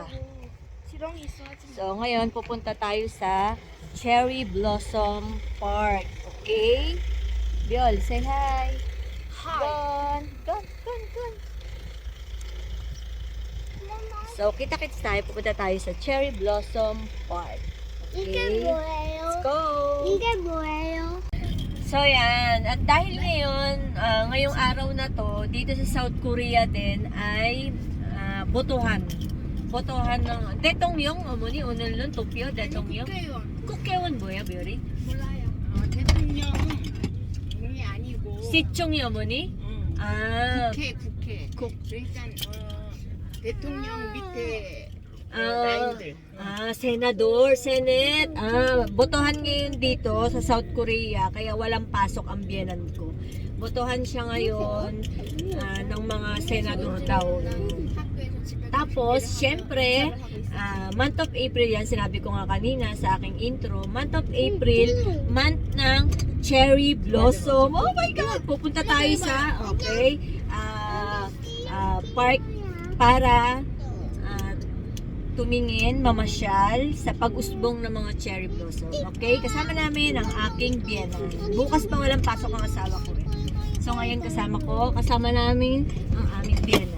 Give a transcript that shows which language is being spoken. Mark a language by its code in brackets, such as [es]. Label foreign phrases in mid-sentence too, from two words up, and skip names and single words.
[tl] So, ngayon, pupunta tayo sa Cherry Blossom Park. Okay? Biol, say hi. Hi. Gon. So, kita-kits tayo. Pupunta tayo sa Cherry Blossom Park. Okay? [en] Let's go! So, [tl] yan. At dahil ngayon, ngayong araw na to, dito sa South Korea din, ay botohan ng [ko] 대통령 어머니 오늘은 도쿄 대통령 국회의원 뭐야 별이? 몰라요. 대통령이 아니고 시청이 어머니? 아 국회. 그러니까 대통령 밑에 라인들. [tl] senador, senate. Botohan ngayon dito sa South Korea kaya walang pasok ang biyenan ko. Botohan siya ngayon ng mga senador daw. Tapos, syempre, [en] month of April [tl] yan, sinabi ko nga kanina sa aking intro, [en] month of April, [tl] month ng [en] cherry blossom. Oh my God! [tl] Pupunta tayo sa, park para tumingin, mamasyal sa pag-usbong ng mga [en] cherry blossom. [tl] Okay? Kasama namin ang aking biyenan. Bukas pa walang pasok ang asawa ko. So, ngayon kasama namin ang aming biyenan.